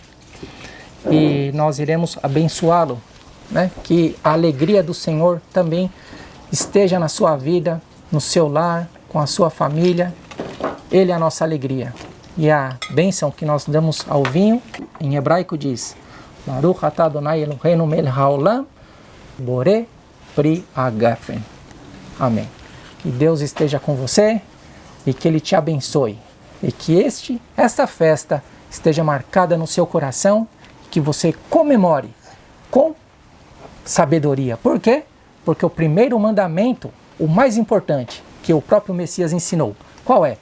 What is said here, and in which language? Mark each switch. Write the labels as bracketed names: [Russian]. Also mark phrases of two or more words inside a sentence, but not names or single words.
[Portuguese] E nós iremos abençoá-lo, né? Que a alegria do Senhor também esteja na sua vida, no seu lar, com a sua família. Ele é a nossa alegria. E a bênção que nós damos ao vinho, em hebraico diz: [Hebrew] ברוך אתה אדוני אלוהינו מלך העולם בורא פרי הגפן. [Portuguese] Amém. Que Deus esteja com você e que Ele te abençoe. E que esta festa esteja marcada no seu coração, que você comemore com sabedoria. Por quê? Porque o primeiro mandamento, o mais importante, que o próprio Messias ensinou, qual é?